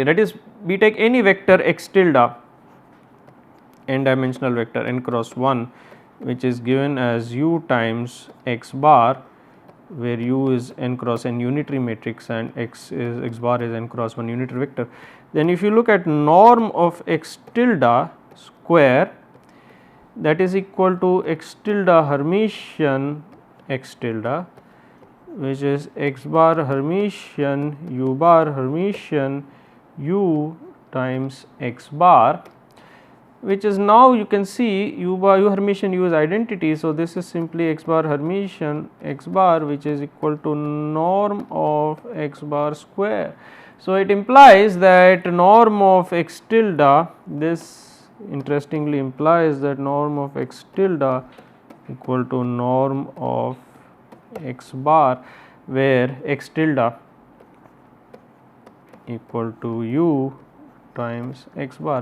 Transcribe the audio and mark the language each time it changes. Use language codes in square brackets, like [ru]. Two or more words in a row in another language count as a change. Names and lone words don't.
[en] That is, we take any vector x tilde, n dimensional vector n cross 1, which is given as u times x bar, where u is n cross n unitary matrix and x bar is n cross 1 unitary vector. Then if you look at norm of x tilde square, that is equal to x tilde Hermitian x tilde, which is x bar Hermitian u bar Hermitian u times x bar, which is now you can see u Hermitian u is identity. So, this is simply x bar Hermitian x bar, which is equal to norm of x bar square. So, it implies that norm of x tilde, this interestingly implies that norm of x tilde equal to norm of x bar, where x tilde equal to u times x bar.